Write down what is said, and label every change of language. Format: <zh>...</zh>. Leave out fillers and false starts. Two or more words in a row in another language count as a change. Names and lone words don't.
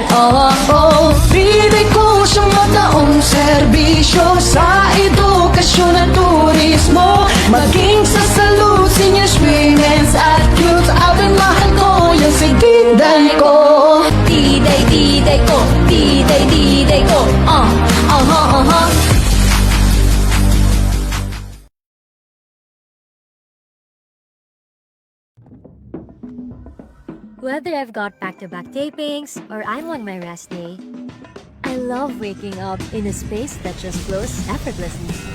<bik>Diday ko siyang mataong serbisyo sa edukasyon at turismo, maging sa salud, seniors, women's at youth.</bik> <tl>Abay mahal ko yung si Diday ko.</tl> <bik>Diday ko, diday ko,</bik> <en>Whether I've got back-to-back tapings or I'm on my rest day, I love waking up in a space that just flows effortlessly.</en>